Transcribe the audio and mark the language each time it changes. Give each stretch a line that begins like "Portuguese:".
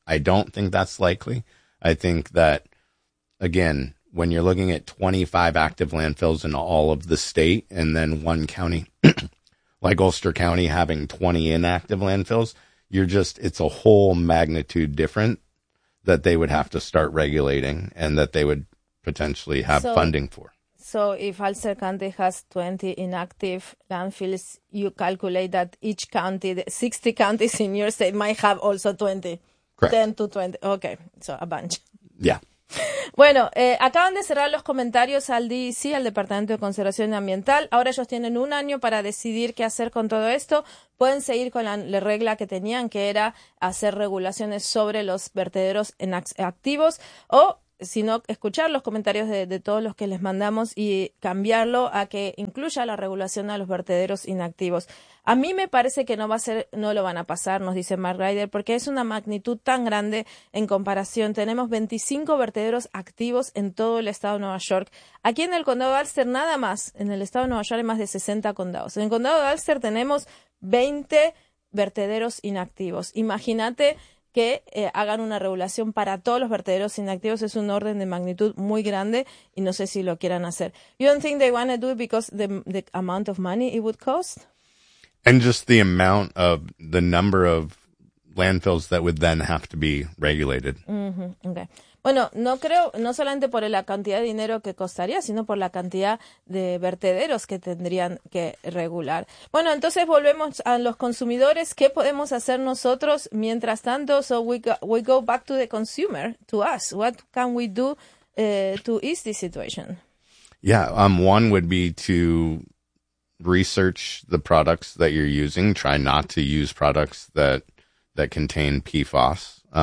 English: I don't think that's likely. I think that, again, when you're looking at 25 active landfills in all of the state and then one county like Ulster County having 20 inactive landfills, it's a whole magnitude different that they would have to start regulating and that they would potentially have funding for. So if Ulster County has 20 inactive landfills, you calculate that each county, the 60 counties in your state might have also 20. Correct. 10 to 20. Okay, so a bunch. Yeah.
Spanish: Bueno, acaban de cerrar los comentarios al DEC, al Departamento de Conservación Ambiental. Ahora ellos tienen un año para decidir qué hacer con todo esto. Pueden seguir con la regla que tenían, que era hacer regulaciones sobre los vertederos activos, o sino escuchar los comentarios de todos los que les mandamos y cambiarlo a que incluya la regulación a los vertederos inactivos. A mí me parece que no lo van a pasar, nos dice Mark Ryder, porque es una magnitud tan grande en comparación. Tenemos 25 vertederos activos en todo el estado de Nueva York. Aquí en el condado de Ulster nada más, en el estado de Nueva York hay más de 60 condados. En el condado de Ulster tenemos 20 vertederos inactivos. Imagínate que hagan una regulación para todos los vertederos inactivos. Es un orden de magnitud muy grande y no sé si lo quieran hacer.
English: You don't think they want to do it because the amount of money it would cost? And just the amount of the number of landfills that would then have to be regulated. Mm-hmm. Okay.
Spanish: Bueno, no creo, no solamente por la cantidad de dinero que costaría, sino por la cantidad de vertederos que tendrían que regular. Bueno, entonces volvemos a los consumidores. ¿Qué podemos hacer nosotros mientras tanto?
English: So we go back to the consumer, to us. What can we do to ease this situation? Yeah, one would be to research the products that you're using. Try not to use products that contain PFAS.